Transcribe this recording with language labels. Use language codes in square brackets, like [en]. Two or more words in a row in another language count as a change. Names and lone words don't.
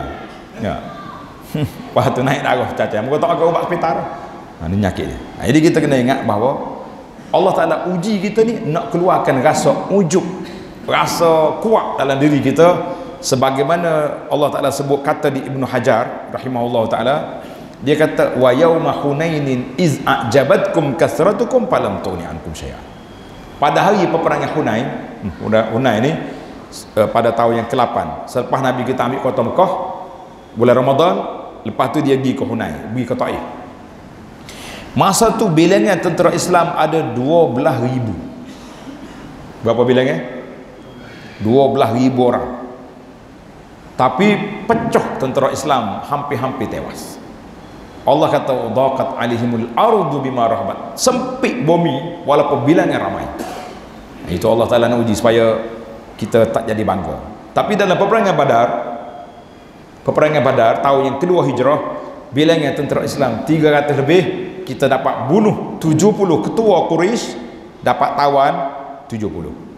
[ms] Lepas tu naik darah cacat. Muka tak makan ubat hospital. Ni nyakit dia. Jadi kita kena ingat bahawa Allah Ta'ala uji kita ni nak keluarkan rasa ujub, rasa kuat dalam diri kita. Sebagaimana Allah Ta'ala sebut kata di Ibnu Hajar rahimahullah Ta'ala, dia kata [ar] وَيَوْمَ حُنَيْنٍ إِذْ أَعْجَبَتْكُمْ كَثْرَتُكُمْ فَلَمْ تُغْنِ عَنكُمْ شَيْئًا. [ms] Pada hari peperangan Hunain ni pada tahun yang ke-8 selepas Nabi kita ambil kota Mekah bulan Ramadan, lepas tu dia pergi ke Hunain, pergi ke Taif. Masa tu bilangan tentera Islam ada 12,000. Berapa bilangnya? 12,000 orang. Tapi pecah tentera Islam, hampir-hampir tewas. [ar] Allah kata ضاقت عليهم الأرض بما رحبت. [ms] Sempit bumi walaupun bilangan ramai. Itu Allah Ta'ala nak uji supaya kita tak jadi bangga. Tapi dalam peperangan Badar tahun yang kedua hijrah, bilangan tentera Islam 300 lebih, kita dapat bunuh 70 ketua Quraisy, dapat tawan 70.